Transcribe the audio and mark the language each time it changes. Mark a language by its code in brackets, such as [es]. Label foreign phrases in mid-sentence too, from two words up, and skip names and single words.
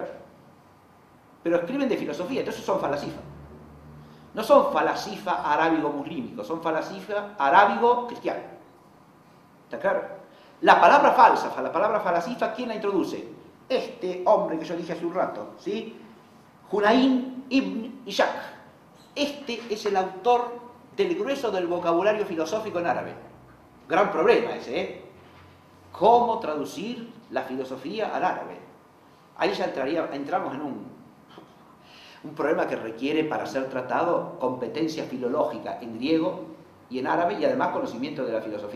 [es] Pero escriben de filosofía, entonces son falasifas. No son falasifa arábigo-muslímicos, son falasifa arábigo-cristiano. ¿Está claro? La palabra falsa, la palabra falasifa, ¿quién la introduce? Este hombre que yo dije hace un rato, ¿sí? Hunayn ibn Ishaq. Este es el autor del grueso del vocabulario filosófico en árabe. Gran problema ese, ¿eh? ¿Cómo traducir la filosofía al árabe? Ahí ya entramos en un problema que requiere, para ser tratado, competencia filológica en griego y en árabe, y además conocimiento de la filosofía.